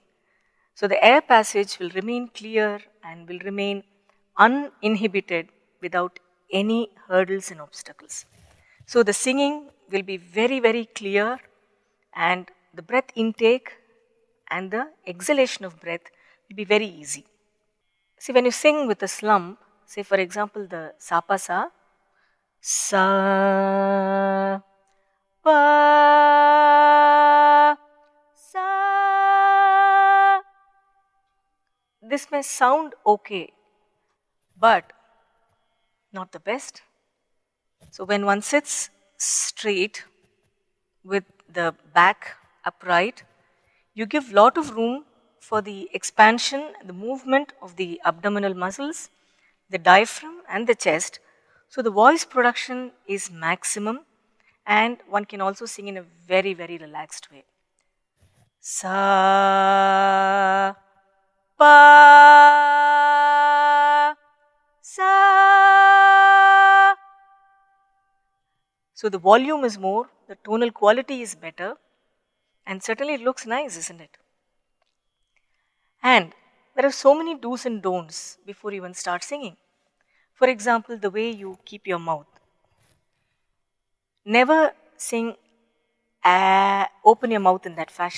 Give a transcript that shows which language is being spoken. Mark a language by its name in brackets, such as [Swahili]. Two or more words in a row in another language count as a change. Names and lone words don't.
[English] So the air passage will remain clear and will remain uninhibited without any hurdles and obstacles. So the singing will be very, very clear, and the breath intake and the exhalation of breath will be very easy. See, when you sing with a slump, say for example the sapasa, sa, pa, sa. This may sound okay, but not the best. So when one sits straight with the back upright, you give lot of room for the expansion, the movement of the abdominal muscles, the diaphragm and the chest. So the voice production is maximum, and one can also sing in a very, very relaxed way. Sa, pa, sa. So the volume is more, the tonal quality is better, and certainly it looks nice, isn't it? And there are so many do's and don'ts before you even start singing. For example, the way you keep your mouth. Never sing, open your mouth in that fashion.